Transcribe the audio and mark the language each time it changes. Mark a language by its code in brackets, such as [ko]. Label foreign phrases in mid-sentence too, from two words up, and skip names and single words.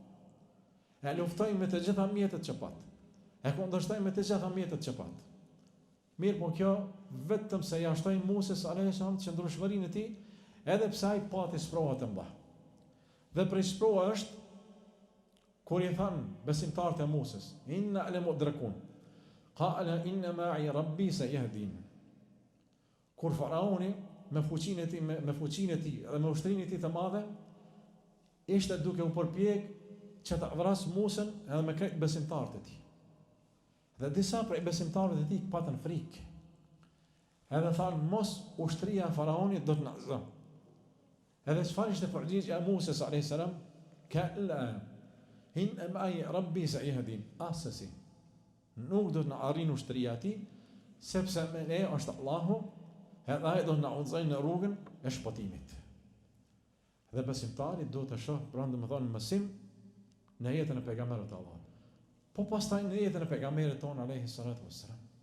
[sq] E luftoi me të gjitha mjetet që pat. E kundërshtoi me të gjitha mjetet që pat. Mirë po kjo vetëm se ja shtoi Muses [ar] عليه السلام [sq] qëndrueshmërinë e tij, edhe pse ai pati sprova të mëdha. Dhe prej sprova është kur i than besimtarët e Muses, [ar] إنا لمدركون قال إن معي ربي سيهدين. [sq] Kur faraoni me fuqinë e tij dhe me ushtrinë e tij të madhe ishte duke u përpjek që ta vras Musën edhe me krejt besimtarët e tij. Dhe disa prej besimtarëve të tij patën frikë. Edhe thanë mos ushtria e faraonit do të na zë. Edhe çfarë ishte përgjigjja e Musës [ar] عليه السلام? كلا إن معي ربي سيهدين. Asasi. [sq] Nuk do të na arrin ushtria e tij, sepse me ne është Allahu, edhe ai do të na udhëzojë në rrugën e shpëtimit. Dhe besimtari do të shoh, pra domethënë mësim në jetën e pejgamberit të Allahut. Po pastaj në jetën e pejgamberit ton [ar] عليه الصلاة والسلام.